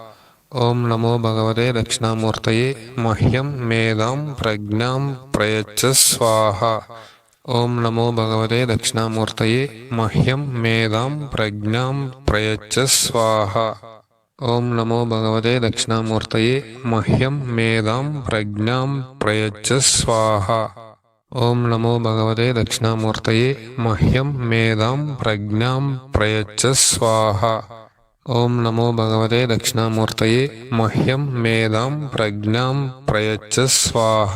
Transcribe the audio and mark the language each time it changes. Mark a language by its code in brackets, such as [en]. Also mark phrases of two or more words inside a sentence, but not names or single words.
[sa] ओम नमो भगवते दक्षिणामूर्तये मह्यं मेधां प्रज्ञां प्रयच्छ स्वाहा। ओम नमो भगवते दक्षिणामूर्तये मह्यं मेधां प्रज्ञां प्रयच्छ स्वाहा। ഓം നമോ ഭഗവതേ ദക്ഷിണാമൂർത്തയേ മഹ്യം മേധാം പ്രജ്ഞാം പ്രയച്ഛ സ്വാഹ. ഓം നമോ ഭഗവതേ ദക്ഷിണാമൂർത്തയേ മഹ്യം മേധാം പ്രജ്ഞാം പ്രയച്ഛ സ്വാഹ. ഓം നമോ ഭഗവതേ ദക്ഷിണാമൂർത്തയേ മഹ്യം മേധാം പ്രജ്ഞാം പ്രയച്ഛ സ്വാഹ.